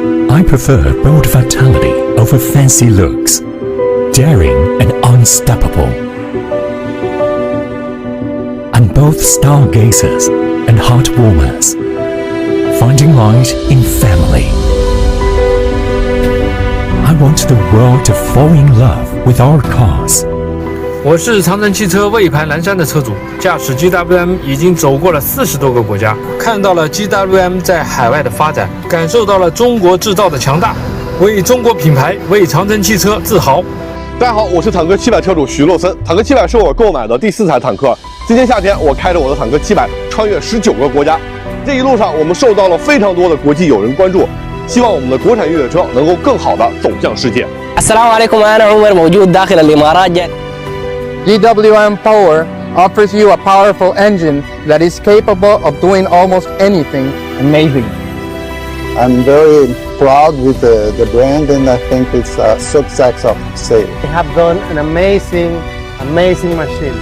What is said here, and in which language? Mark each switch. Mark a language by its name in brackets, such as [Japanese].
[English] I prefer bold vitality over fancy looks, daring and unstoppable. And both stargazers and heart warmers, finding light in family. I want the world to fall in love with our cars. [Chinese] 我是长城汽车魏牌南山的车主，驾驶 GWM 已经走过了40多个国家，看到了 GWM 在海外的发展，感受到了中国制造的强大，为中国品牌、为长城汽车自豪。大家好，我是坦克700车主徐洛森。坦克700是我购买的第4台坦克。今年夏天，我开着我的坦克700穿越19个国家。这一路上，我们受到了非常多的国际友人关注，希望我们的国产越野车能够更好的走向世界。 [Arabic] السلام عليكم أنا عمر موجود داخل الإمارات [English] GWM Power offers you a powerful engine that is capable of doing almost anything. Amazing. I'm very proud with the brand, and I think it's a success of sale. They have done an amazing machine.